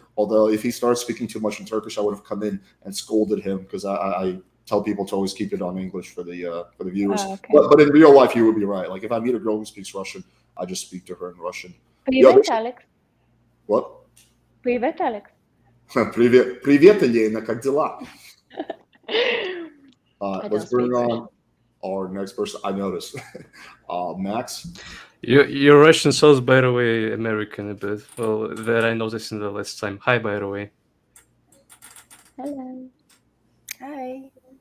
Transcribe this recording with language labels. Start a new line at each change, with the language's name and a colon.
English: Although if he starts speaking too much in Turkish, I would have come in and scolded him because I tell people to always keep it on English for the viewers. Oh, okay. But in real life, you would be right. Like if I meet a girl who speaks Russian, I just speak to her in Russian.
Russian: Привет, Alex.
English: What?
Russian: Привет, Alex. Привет, Elena, как дела?
English: Let's bring on our next person. I noticed. Max? Your Russian sounds, by the way, American a bit. Well, that I noticed in the last time. Hi, by the way. Hello. Hi.